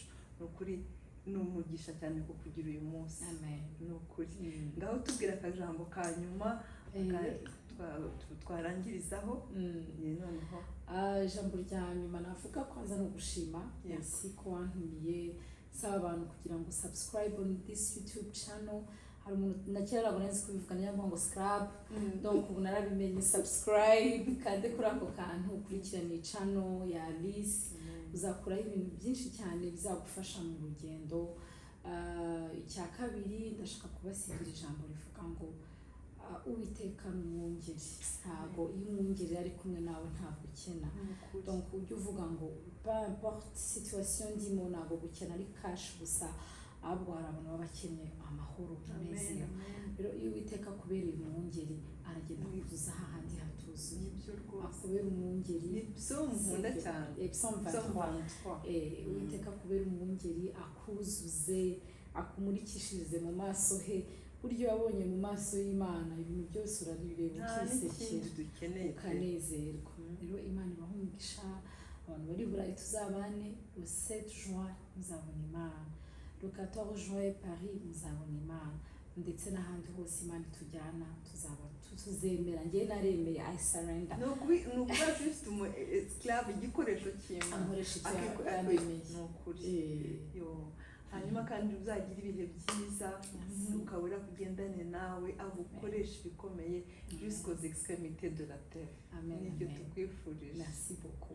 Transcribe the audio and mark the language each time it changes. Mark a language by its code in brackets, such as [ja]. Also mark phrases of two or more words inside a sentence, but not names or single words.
[rw] Nukuri n'umugisha cyane ko kugira uyu munsi. Amen. Nukuri ngaho tubwira akajambo ka nyuma twarangirizaho noneho ijambo rya nyuma navuga kwanza no gushima merci ko wantumiye saba abantu kugira ngo [en] subscribe on this YouTube channel. [rw] Hari umuntu nakera ntabwo nzi kubivuga niyo ngo scrub donc ubu narabimenye subscribe kandi kuri ako kantu ukurikirane channel ya Alice uzakuraho ibintu byinshi cyane bizagufasha mu rugendo. Icya kabiri ndashaka kubasigira ijambo rivuga ngo Uwiteka n'umwungeri ntabwo iyo umwungeri ari kumwe nawe ntabwo ukena. Donc ujye uvuga ngo [fr] peu importe [rw] situation ndimo ntabwo gukena ari cash gusa ahubwo hari abantu baba bakeneye amahoro n'umunezero. Rero iyo Uwiteka akubereye umwungeri aragenda kuzuza hahandi hatuzuye. Akubera umwungeri nkunda cyane Uwiteka akubera umwungeri akuzuze akumurikishirize mu maso he. Buryo wabonye mu maso y'Imana ibintu byose urabireba ukisekera ukanezerwa. Rero Imana ibaha umugisha. Abantu bari Burayi tuzabane [fr] le 7 juin [rw] muzabona Imana, [fr] le 14 juin [rw] Paris muzabona Imana, ndetse n'ahandi hose Imana itujyana tuzaba tuzemera njye naremeye [en] I surrender [rw] ni ukuba just umu esclave igikoresho cy'Imana ankoresha icyo ni yamemeye ukuri yo hanyuma kandi uzagira ibihe byiza umwuka wera kugendane nawe agukoresha ibikomeye [fr] jusqu'aux extrémités de la terre [rw] nibyo tukwifurije. [fr] Merci beaucoup.